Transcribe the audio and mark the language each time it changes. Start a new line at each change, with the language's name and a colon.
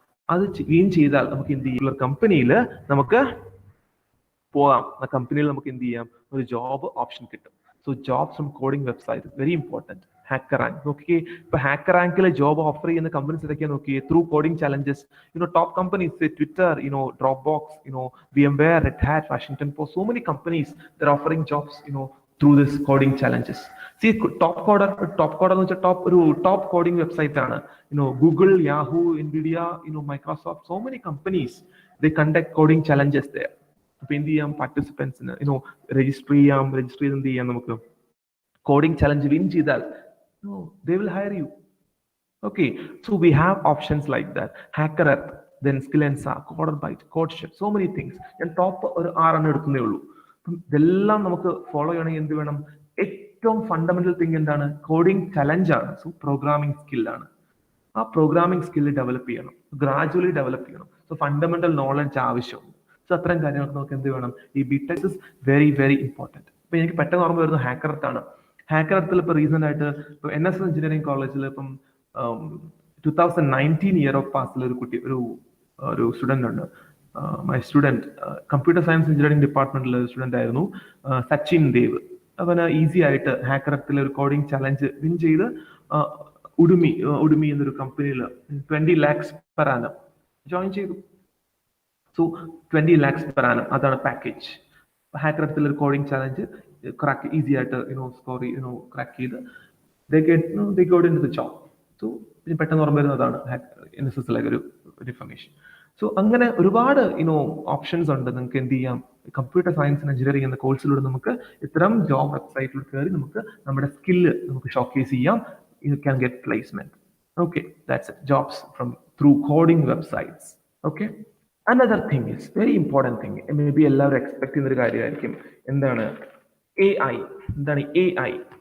Malayalam: അത് ചെയ്താൽ നമുക്ക് എന്ത് ചെയ്യും? കമ്പനിയിൽ നമുക്ക് പോകാം. ആ കമ്പനിയിൽ നമുക്ക് എന്ത് ചെയ്യാം? ഒരു ജോബ് ഓപ്ഷൻ കിട്ടും.
English: So jobs from coding website very important.
Malayalam: HackerRank നോക്കിയേ, ഇപ്പൊ HackerRankൽ ജോബ് ഓഫർ ചെയ്യുന്ന കമ്പനീസ് ഇതൊക്കെ നോക്കിയേ, through coding challenges.
English: Top companies, Twitter, Dropbox, VMware, Red Hat, Washington Post, so many companies that are offering jobs, through this coding challenges.
Malayalam: See, top coder എന്ന് വെച്ചാൽ top coding website ആണ്.
English: Google, Yahoo, Nvidia, Microsoft, so many companies, they conduct coding challenges there.
Malayalam: അപ്പൊ എന്ത് ചെയ്യാം? പാർട്ടിസിപ്പൻസിന് register ചെയ്ത് എന്ത് ചെയ്യാം? നമുക്ക് കോഡിംഗ് ചലഞ്ച് വിൻ ചെയ്താൽ
English: they will hire you. Okay, so we have options like that. HackerEarth, then Skillensa, CoderByte, CodeChef, so many things.
Malayalam: ഞാൻ top ഒരു 6 എടുക്കുന്നേ ഉള്ളൂ. ഇതെല്ലാം നമുക്ക് ഫോളോ ചെയ്യണമെങ്കിൽ എന്ത് വേണം? ഏറ്റവും ഫണ്ടമെന്റൽ തിങ് എന്താണ്? കോഡിംഗ് ചലഞ്ച് ആണ്. So programming സ്കില്ലാണ്. ആ പ്രോഗ്രാമിംഗ് സ്കില്ല് ഡെവലപ്പ് ചെയ്യണം, ഗ്രാജുവലി ഡെവലപ്പ് ചെയ്യണം. സോ ഫണ്ടമെന്റൽ നോളജ് ആവശ്യമുണ്ട്. സോ അത്തരം കാര്യങ്ങൾക്ക് നമുക്ക് എന്ത് വേണം?
English: ഈ B.Tech is very very important.
Malayalam: ഇപ്പൊ എനിക്ക് പെട്ടെന്ന് ഓർമ്മ വരുന്നത് HackerEarth ആണ്. HackerEarthൽ ഇപ്പൊ റീസെന്റ് ആയിട്ട് ഇപ്പൊ NSS എഞ്ചിനീയറിംഗ് കോളേജിൽ ഇപ്പം 2019 ഇയർ ഓഫ് പാസിൽ ഒരു കുട്ടി, ഒരു സ്റ്റുഡന്റ് ഉണ്ട്. My student, computer science engineering ഡിപ്പാർട്ട്മെന്റിലെ student ആയിരുന്നു, സച്ചിൻ ദേവ്. അവന് ഈസി ആയിട്ട് HackerEarthൽ ഒരു കോഡിംഗ് ചലഞ്ച് വിൻ ചെയ്ത് ഉടുമി എന്നൊരു കമ്പനിയിൽ 20 lakhs per annum ജോയിൻ ചെയ്തു. സോ 20 lakhs per annum അതാണ് പാക്കേജ്. HackerEarthൽ ഒരു കോഡിംഗ് ചലഞ്ച് ക്രാക്ക് ഈസി ആയിട്ട് ക്രാക്ക് ചെയ്ത്
English: they got into the job.
Malayalam: So പെട്ടെന്ന് ഓർമ്മ വരുന്നതാണ് NSSലെ ഒരു ഇൻഫർമേഷൻ. സോ അങ്ങനെ ഒരുപാട് ഓപ്ഷൻസ് ഉണ്ട്. നിങ്ങൾക്ക് എന്ത് ചെയ്യാം? കമ്പ്യൂട്ടർ സയൻസ് ആൻഡ് എഞ്ചിനീയറിംഗ് എന്ന കോഴ്സിലൂടെ നമുക്ക് ഇത്തരം ജോബ് വെബ്സൈറ്റിൽ കയറി നമുക്ക് നമ്മുടെ സ്കില്ല് നമുക്ക് ഷോക്കേസ് ചെയ്യാം.
English: You can get placement. Okay, that's it. Jobs through coding websites. Okay. Another thing is very important thing.
Malayalam: Maybe എല്ലാവരും എക്സ്പെക്ട് ചെയ്യുന്ന ഒരു കാര്യമായിരിക്കും. എന്താണ് AI? എന്താണ് AI?